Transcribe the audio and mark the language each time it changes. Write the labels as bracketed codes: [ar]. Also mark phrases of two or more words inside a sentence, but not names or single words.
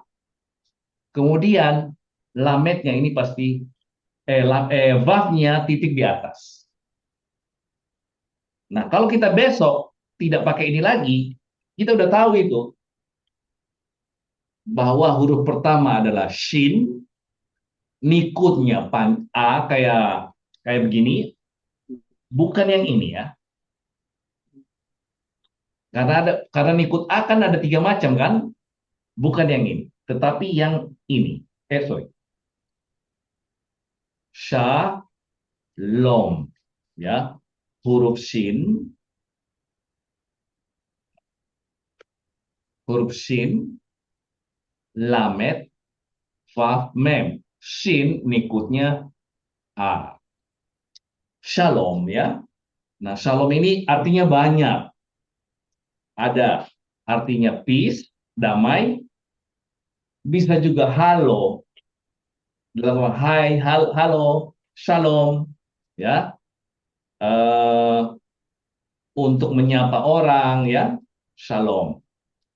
[id] Kemudian lametnya ini pasti vavnya titik di atas. Nah, kalau kita besok tidak pakai ini lagi, kita udah tahu itu bahwa huruf pertama adalah shin, nikutnya a kayak kayak begini, bukan yang ini ya. Karena nikut a kan ada tiga macam kan, bukan yang ini, tetapi yang ini. Sorry, shalom ya, huruf shin, huruf shin, lamet, vav, mem. Shin nikutnya a. Shalom ya. Nah, shalom ini artinya banyak. Ada artinya peace, damai, bisa juga halo, dalam hai, halo, shalom, ya, eh, untuk menyapa orang, ya, shalom.